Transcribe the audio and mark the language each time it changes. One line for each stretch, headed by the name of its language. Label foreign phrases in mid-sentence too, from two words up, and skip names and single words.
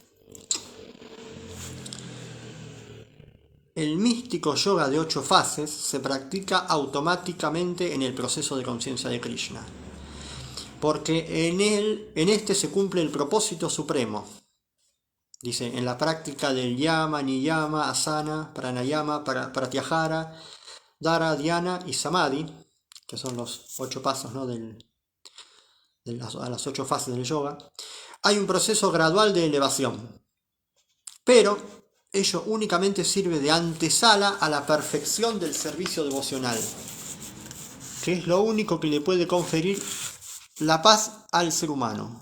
Spanish: El místico yoga de 8 fases se practica automáticamente en el proceso de conciencia de Krishna, porque en este se cumple el propósito supremo. Dice, en la práctica del yama, niyama, asana, pranayama, pratyahara, dhara, dhyana y samadhi, que son los 8 pasos, ¿no? A las 8 fases del yoga, hay un proceso gradual de elevación, pero ello únicamente sirve de antesala a la perfección del servicio devocional, que es lo único que le puede conferir la paz al ser humano.